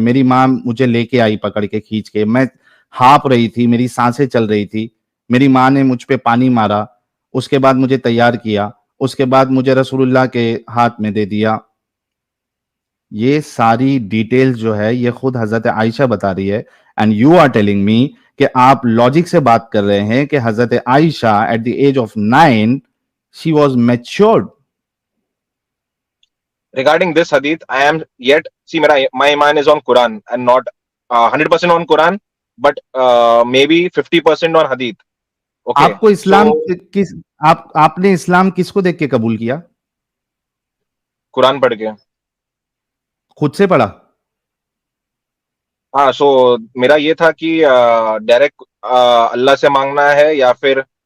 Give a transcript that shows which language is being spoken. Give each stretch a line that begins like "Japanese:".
Hindi: मेरी माँ मुझे लेके आई पकड़ के, खींच के, मैं हाँप रही थी, मेरी सांसें चल रही थी, मेरी माँ ने मुझ पे पानी मारा, उसके बाद मुझे तैयार किया, उसके बाद मुझे रसूलुल्लाह के हाथ में दे दिया। ये सारी डिटेल्स जो है ये खुद हजरत आयशा बता रही है,
English: and you are telling me
Hindi: कि आप लॉजिक से बात कर रहे हैं कि हजरत Ayesha
English: At the age of 9 she was matured. Regarding this hadith, I am yet see my iman is on Quran and not 100% on Quran, but maybe 50% on hadith. Okay,
Hindi: आपको
English: so
Hindi: इस्लाम किस आपने इस्लाम किसको देख के कबूल किया? कुरान पढ़ के। खुद से पढ़ा? हाँ, सो मेरा ये था कि डायरेक्ट अल्लाह से मांगना है या फिर